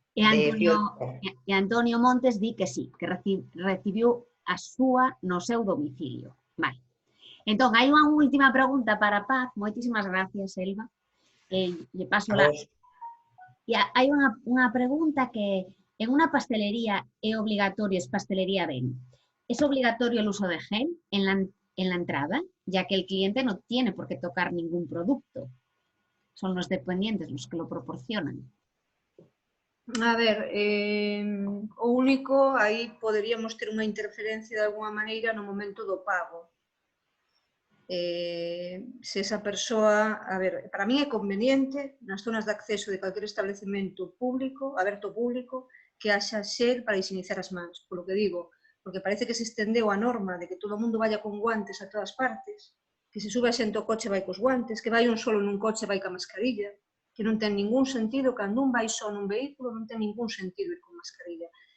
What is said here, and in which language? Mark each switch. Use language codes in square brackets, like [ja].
[gl] E Antonio Montes di que sí, que recibiu a súa no seu domicilio. Vale. Entón, hai unha última pregunta para Paz. Moitísimas gracias, Elba. Lle paso la... E hai unha pregunta que en unha pastelería é obligatorio, es pastelería ben. [es] ¿Es obligatorio el uso de gel en la entrada, ya que el cliente no tiene por qué tocar ningún producto? Son los dependientes los que lo proporcionan. [gl] A ver, o único, aí poderíamos ter unha interferencia de alguma maneira no momento do pago. Se esa persoa, a ver, para mí é conveniente nas zonas de acceso de calquer establecemento público, aberto público, que haxa xel para higienizar as mans, polo que digo, porque parece que se estendeu a norma de que todo o mundo vaya con guantes a todas partes, que se sube a xente ao coche vai cos guantes, que vai un solo nun coche vai ca mascarilla, que non ten ningún sentido, cando un vai só nun vehículo non ten ningún sentido ir con mascarilla.